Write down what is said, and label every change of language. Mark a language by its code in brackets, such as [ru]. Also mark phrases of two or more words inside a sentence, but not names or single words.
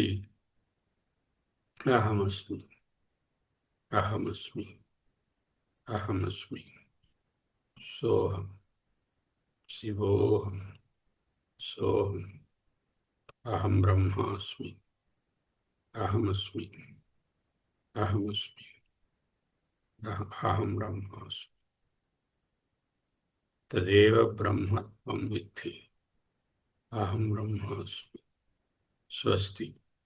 [sa] అహమస్మి అహమస్మి అహమస్మి సోహం శివోహం సోహం అహం బ్రహ్మాస్మి అహమస్మి అహమస్మి. अहम ब्रह्मास्मि तदेव ब्रह्म त्वं विद्धि। अहम ब्रह्मास्मि। स्वस्ति।